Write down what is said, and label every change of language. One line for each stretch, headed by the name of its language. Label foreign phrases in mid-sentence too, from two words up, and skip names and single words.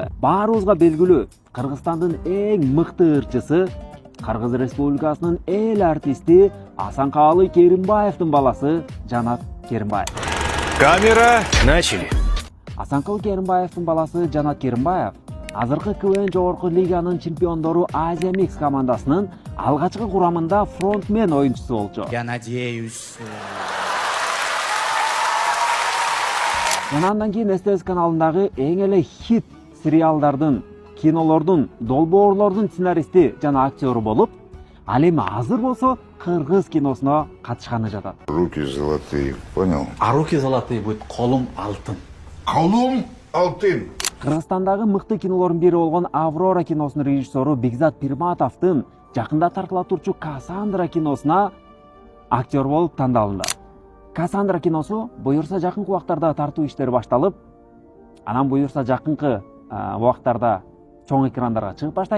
Kyrgyz: Баарыбызга белгилүү Кыргызстандын эң мыкты ырчысы, Кыргыз Республикасынын эл артисти Асанкалы Керимбаевдин баласы Жанат Керимбаев.
Russian: Камера, начали.
Kyrgyz: Асанкалы Керимбаевдин баласы Жанат Керимбаев азыркы КВН жогорку лиганын чемпиондору Азия Микс командасынын алгачкы курамында фронтмен оюнчусу болчу.
Russian: Я надеюсь.
Kyrgyz: Жана андан кийин СТС каналындагы эң эле хит сериалдардын, кинолордун, долбоорлордун сценаристи жана актеру болуп, ал эми азыр болсо кыргыз киносуна катышканы жатат.
Russian: Руки золотые, понял? А руки золотые будет,
Kyrgyz: колум алтын. Колум алтын. Кыргызстандагы мыкты кинолордун бири болгон Аврора киносунун режиссеру Бекзат Пирматовдун жакында тартыла турчу Кассандра киносуна актер болуп тандалынды. Кассандра киносу буюрса жакынкы убактарда тартуу иштери башталып, анан буюрса жакынкы убактарда чоң экрандарга чыгып баштайт.